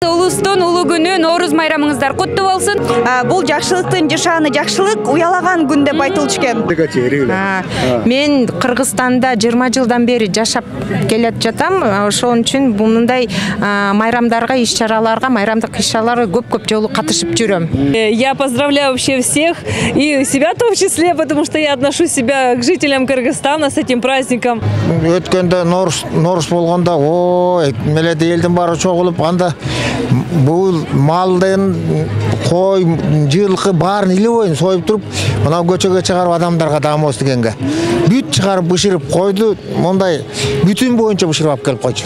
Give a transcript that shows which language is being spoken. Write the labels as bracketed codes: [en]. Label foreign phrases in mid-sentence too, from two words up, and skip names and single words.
[ky] Улустун улуу күнү, Норуз майрамыңыздар куттуу болсун. Бул жакшылыктын жашааны жакшылык уялаган күн деп айтылчу экен. Мен Кыргызстанда 20 жылдан бери жашап келет жатам. Ошон үчүн мындай майрамдарга, иш-чараларга, майрамдык иш-чараларга көп жолу катышып жүрөм. [ru] Я поздравляю вообще всех и себя в том числе, потому что я отношу себя к жителям Кыргызстана с этим праздником. [ky] Өткөндө Норус болгондо, ой, меледе элдин баары чогулуп, анда бул малдын, кой, жылкы баарын илип ойын союп туруп, мына көчөгө чыгарып адамдарга даамоз дегенге. Бүт чыгарып бышырып койду, мондай бүтүн боюнча бышырып алып келип койчу.